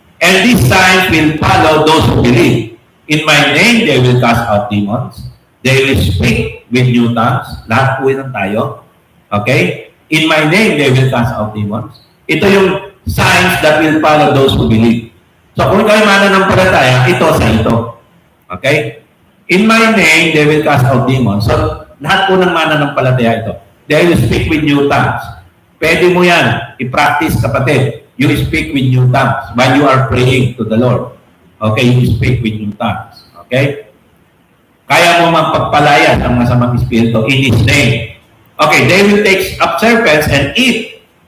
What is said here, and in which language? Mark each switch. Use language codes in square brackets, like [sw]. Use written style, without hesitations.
[en] And these signs will follow those who believe. In my name, they will cast out demons. They will speak with new tongues. [tl] Lahat po yun tayo. [en] Okay? In my name, they will cast out demons. [tl] Ito yung [en] signs that will follow those who believe. [tl] So, kung kayo mananampalataya, ito sa ito. Okay? [en] In my name, they will cast out demons. [tl] So, lahat po ng mananampalataya ito. [en] They will speak with new tongues. [tl] Pwede mo yan. I-practice, kapatid. [en] You speak with new tongues while you are praying to the Lord. Okay? You speak with new tongues. Okay? [tl] Kaya mo magpagpalayan ang masamang espiritu [en] in His name. Okay, they will take up serpents and eat.